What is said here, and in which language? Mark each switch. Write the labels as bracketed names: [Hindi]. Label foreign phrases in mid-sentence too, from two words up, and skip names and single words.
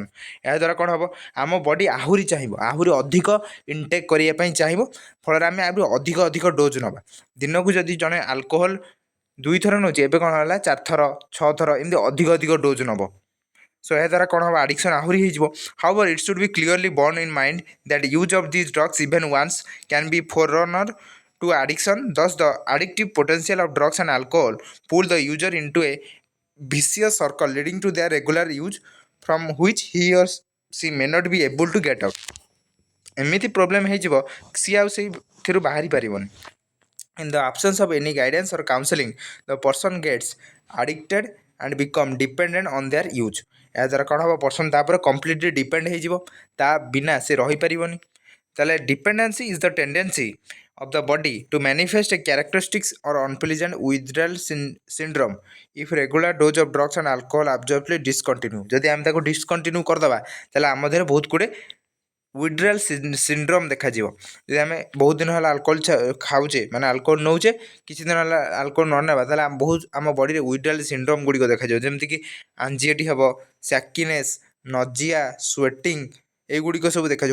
[Odia] ଏହାଦ୍ୱାରା କ'ଣ ହେବ ଆମ ବଡି ଆହୁରି ଚାହିଁବ, ଆହୁରି ଅଧିକ ଇନଟେକ୍ କରିବା ପାଇଁ ଚାହିଁବ, ଫଳରେ ଆମେ ଆହୁରି ଅଧିକ ଡୋଜ୍ ନେବା। ଦିନକୁ ଯଦି ଜଣେ ଆଲକୋହଲ 2 ଥର ନେଉଛି ଏବେ କ'ଣ ହେଲା 4 ଥର 6 ଥର ଏମିତି ଅଧିକ ଡୋଜ୍ ନେବ। ସୋ ଏହାଦ୍ୱାରା କ'ଣ ହେବ ଆଡ଼ିକ୍ସନ୍ ଆହୁରି ହେଇଯିବ। [English] However it should be clearly borne in mind that use of these drugs even once can be forerunner to addiction. Thus the addictive potential of drugs and alcohol pull the user into a vicious circle leading to their regular use from which he or she may not be able to get out। [Odia] ଏମିତି ପ୍ରୋବ୍ଲେମ୍ ହେଇଯିବ ସିଏ ଆଉ ସେଇଥିରୁ ବାହାରି ପାରିବନି। [English] In the absence of any guidance or counseling, the person gets addicted and become dependent on their use। [Odia] ଏହାଦ୍ୱାରା କ'ଣ ହେବ ପର୍ସନ୍ ତାପରେ [English] completely depend [Odia] ହେଇଯିବ, ତା ବିନା ସେ ରହିପାରିବନି। [English] ତାହେଲେ dependency is the tendency of the body to manifest a characteristics or unpleasant withdrawal syndrome if regular dose of drugs and alcohol abruptly discontinue। [Odia] ଯଦି ଆମେ ତାକୁ ଡିସକଣ୍ଟିନ୍ୟୁ କରିଦେବା ତାହେଲେ ଆମ ଦେହରେ ବହୁତ ଗୁଡ଼ିଏ [English] withdrawal syndrome [Odia] ଦେଖାଯିବ। ଯଦି ଆମେ ବହୁତ ଦିନ ହେଲା ଆଲକୋହଲ ଖାଉଛେ ମାନେ ଆଲକୋହଲ ନେଉଛେ, କିଛି ଦିନ ହେଲା ଆଲକୋହଲ ନ ନେବା ତାହେଲେ ଆମ ବଡ଼ିରେ [English] withdrawal syndrome [Odia] ଗୁଡ଼ିକ ଦେଖାଯିବ, ଯେମିତିକି ଆଞ୍ଜିଏଟି ହେବ, [English] shakiness, nausea, sweating [Odia] ଏଗୁଡ଼ିକ ସବୁ ଦେଖାଯିବ।